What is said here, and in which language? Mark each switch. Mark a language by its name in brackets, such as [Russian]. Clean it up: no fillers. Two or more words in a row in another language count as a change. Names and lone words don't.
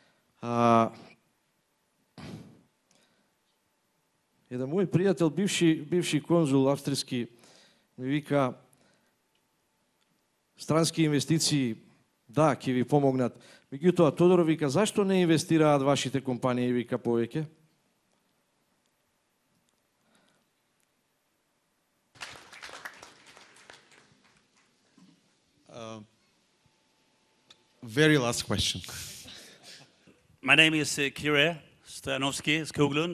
[Macedonian] Еден мој пријател, бивши конзул австријски, ми вика, странски инвестиции, да, ќе ви помогнат. Меѓутоа, Тодор вика, зашто не инвестираат вашите компании, вика, повеќе? [English] Very last question. My name is Kire Stanovski Skoglund.